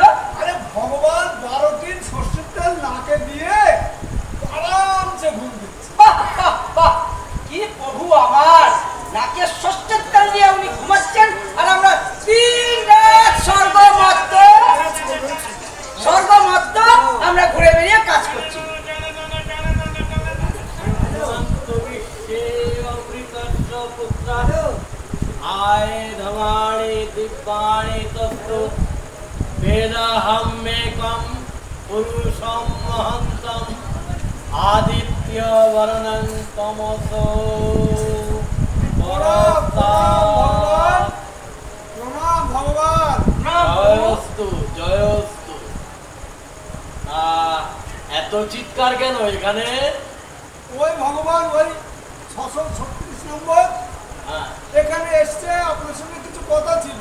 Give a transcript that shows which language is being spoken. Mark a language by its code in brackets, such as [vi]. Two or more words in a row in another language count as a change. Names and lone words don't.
[bn] আরে ভগবান 12 দিন সর্ষের তেল নাকে দিয়ে আরামসে ঘুম দিচ্ছে। বাহ, কি প্রভু আমার, নাকে সর্ষের তেল দিয়ে উনি ঘুমাচ্ছেন আর আমরা 3 রাত স্বর্গমত্ত আমরা ঘুরে বেরিয়ে কাজ করছি। [sa] आये धमाणि दिव्याणि तत्तु वेदाहमेकं पुरुषं महन्तम् आदित्य वर्णं तमसो [bn] প্রণাম ভগবান। [sa] জয়স্তু জয়স্তু। [bn] এত চিৎকার কেন এখানে? ওই ভগবান ওই 636 নম্বর এখানে এসছে, আপনার সঙ্গে কিছু কথা ছিল।